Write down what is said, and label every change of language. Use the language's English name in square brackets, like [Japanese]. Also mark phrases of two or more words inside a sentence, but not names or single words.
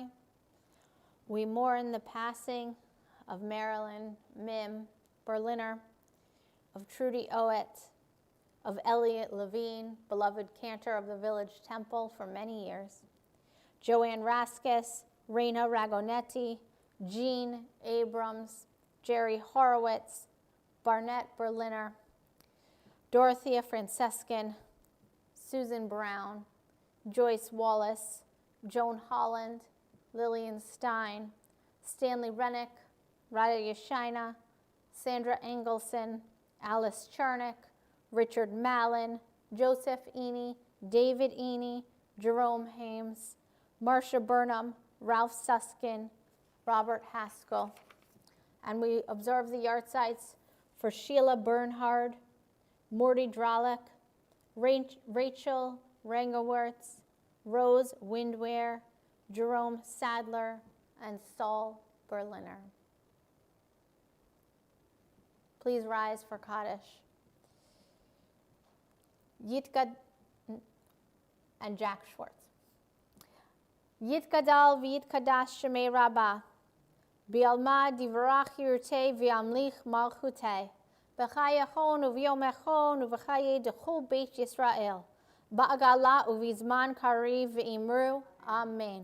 [English] We mourn the passing of Marilyn Mim Berliner, of Trudy Owet, of Elliot Levine, beloved cantor of the Village Temple for many years, Joanne Raskus, Reina Ragonetti, Jean Abrams, Jerry Horowitz, Barnett Berliner, Dorothea Francescan, Susan Brown, Joyce Wallace, Joan Holland, Lillian Stein, Stanley Rennick, Rada Yashina, Sandra Engelson, Alice Chernick, Richard Mallon, Joseph Eny, David Eny, Jerome Hames, Marcia Burnham, Ralph Suskin, Robert Haskell. And we observe the yahrzeits for Sheila Bernhard, Morty Dralick, Rachel Rangowertz, Rose Windware, Jerome Sadler, and Saul Berliner. Please rise for Kaddish. Yitkad and Jack Schwartz. [Aramaic] Yitkadal v'yitkadash shemei rabbah, bi'alma divrach yirtei v'yamlich malchutei, b'chayachon u'v'yomechon u'v'chaye d'chol beit Yisrael, ba'agala u'v'zman kariv v'imru, Amen.